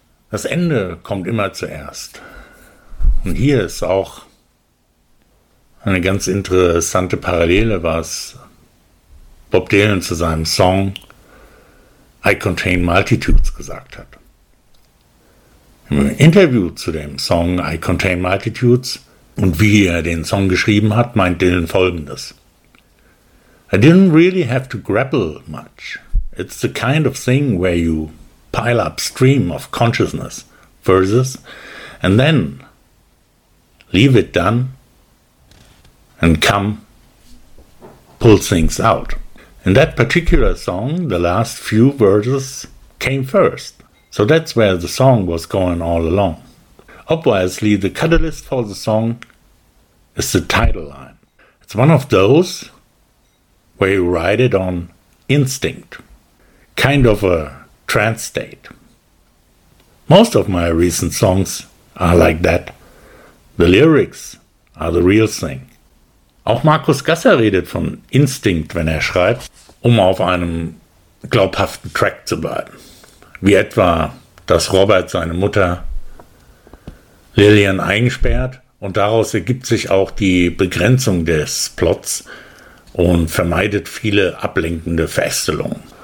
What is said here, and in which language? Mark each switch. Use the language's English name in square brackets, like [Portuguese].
[German] Das Ende kommt immer zuerst. Und hier ist auch eine ganz interessante Parallele, was Bob Dylan zu seinem Song I Contain Multitudes gesagt hat. Im Interview zu dem Song I Contain Multitudes und wie er den Song geschrieben hat, meint Dylan Folgendes. [English] I didn't really have to grapple much. It's the kind of thing where you pile up stream of consciousness verses and then leave it done and come pull things out. In that particular song, the last few verses came first. So that's where the song was going all along. Obviously, the catalyst for the song is the title line. It's one of those where you write it on instinct, kind of a trance state. Most of my recent songs are like that. The lyrics are the real thing. [German] Auch Markus Gasser redet von Instinct, wenn er schreibt, um auf einem glaubhaften Track zu bleiben. Wie etwa, dass Robert seine Mutter Lillian einsperrt und daraus ergibt sich auch die Begrenzung des Plots und vermeidet viele ablenkende Verästelungen.